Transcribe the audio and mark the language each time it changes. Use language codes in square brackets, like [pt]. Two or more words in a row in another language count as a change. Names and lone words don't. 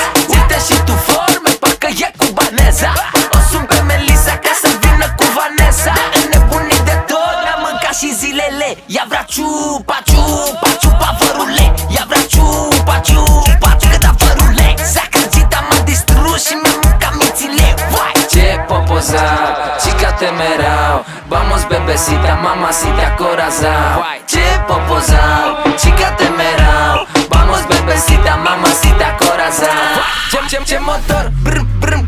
[ro] Uite și tu forme, parcă e cubaneza. O sun pe Melissa ca să vină cu Vanessa. Înnebunit de tot, mi-a mâncat și zilele. Ea vrea ciupa, ciupa, ciupa vărule. Ea vrea ciupa, ciupa, ciupa vărule. S-a crăcit, am distrus și mi-a mâncat mințile. Vai! Ce popozao, [es] chica temerao. Vamos bebecita, mamacita, corazao. [ro] Ce popozao, [es] chica temerao. [ro] Vamos bebecita, mamacita, corazao. Ce motor, brr, brr.